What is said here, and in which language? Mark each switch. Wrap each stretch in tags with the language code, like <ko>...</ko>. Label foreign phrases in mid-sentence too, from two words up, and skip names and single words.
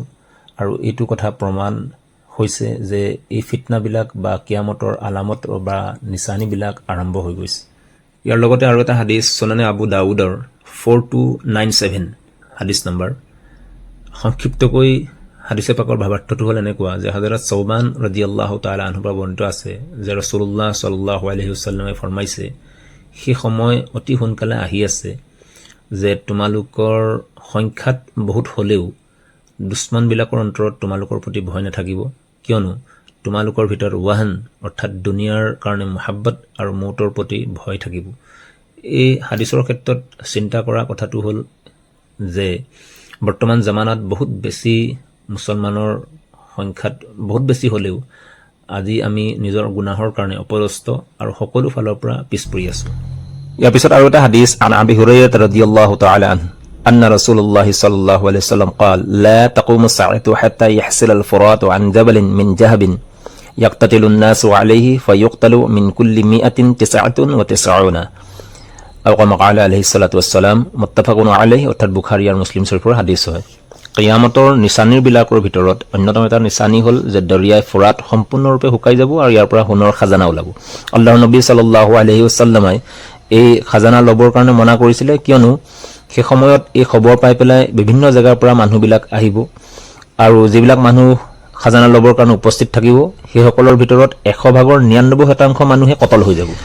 <as>আৰু এইটো কথা প্ৰমাণ হৈছে যে এই ফিতনাবিলাক বা কিয়ামতৰ আলামত বা নিচানীবিলাক আৰম্ভ হৈ গৈছে। ইয়াৰ লগতে আৰু এটা হাদিছ সুনানে আবু দাউদৰ 4297 হাদিছ নম্বৰ। সংক্ষিপ্তকৈ হাদিছে পাকৰ ভাৱাৰ্থটো হ'ল এনেকুৱা যে হযৰত সৌবান</as> <ar>رضي الله تعالى عنه</ar> <as>পৰা বৰ্ণিত আছে যে ৰাসূলুল্লাহ</as> <ar>صلى الله عليه وسلم</ar> <as>ফৰমাইছে, সেই সময় অতি সোনকালে আহি আছে যে তোমালোকৰ সংখ্যাত বহুত হ'লেও দুশ্মনবিলাকৰ অন্তৰত তোমালোকৰ প্ৰতি ভয় নাথাকিব, কিয়নো তোমালোকৰ ভিতৰত ৱাহন অৰ্থাৎ দুনিয়াৰ কাৰণে মুহাব্বত আৰু মৌতৰ প্ৰতি ভয় থাকিব। এই হাদিছৰ ক্ষেত্ৰত চিন্তা কৰা কথাটো হ'ল যে বৰ্তমান জামানাত বহুত বেছি মুছলমানৰ সংখ্যাত বহুত বেছি হ'লেও আজি আমি নিজৰ গুনাহৰ কাৰণে অপদস্থ আৰু সকলো ফালৰ পৰা পিছ পৰি আছোঁ। ইয়াৰ পিছত আৰু এটা হাদিছ</as> <ar>عن أبي هريرة رضي الله تعالى عنه أن رسول الله صلى الله عليه وسلم قال لا تقوم الساعة حتى يحصل الفرات عن جبل من ذهب يقتتل الناس عليه فيقتل من كل 199 أو كما قال عليه الصلاة والسلام متفق عليه।</ar> <as>অৰ্থাৎ বুখাৰী আৰু মুছলিম শৰীফৰ হাদিছ হয়। কিয়ামতৰ নিচানীবিলাকৰ ভিতৰত অন্যতম এটা নিচানী হ'ল যে দৰিয়াই ফুৰাত সম্পূৰ্ণৰূপে শুকাই যাব আৰু ইয়াৰ পৰা সোণৰ খাজানা ওলাব। আল্লাহৰ নবী</as> <ar>صلى الله عليه وسلم</ar> <as>এই খাজানা ল'বৰ কাৰণে মনা কৰিছিলে, কিয়নো সেই সময়ত এই খবৰ পাই পেলাই বিভিন্ন জেগাৰ পৰা মানুহবিলাক আহিব আৰু যিবিলাক মানুহ খাজানা ল'বৰ কাৰণে উপস্থিত থাকিব সেইসকলৰ ভিতৰত 100% মানুহে কতল হৈ যাব।</as>